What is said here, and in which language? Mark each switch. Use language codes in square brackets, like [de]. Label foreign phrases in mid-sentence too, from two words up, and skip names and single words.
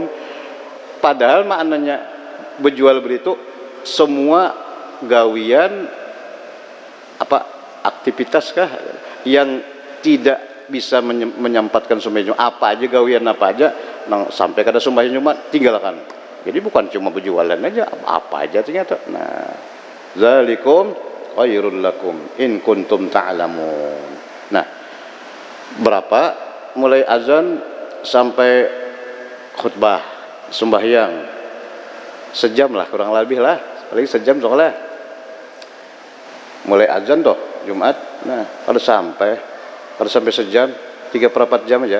[bjn] Padahal maknanya berjual beli itu semua gawian apa aktivitas kah yang tidak bisa menyempatkan sembahyang apa aja, gawian apa aja nang sampai kada sembahyang Jumat tinggalkan. Jadi bukan cuma berjualan aja, apa aja ternyata. Nah, [ar] ذلكم خير لكم إن كنتم تعلمون. [bjn] Nah, berapa mulai azan sampai khutbah sembahyang? Sejam lah kurang lebih lah, paling sejam soalnya. Mulai azan toh Jumat, nah kalau sampai sejam, 3/4 jam aja.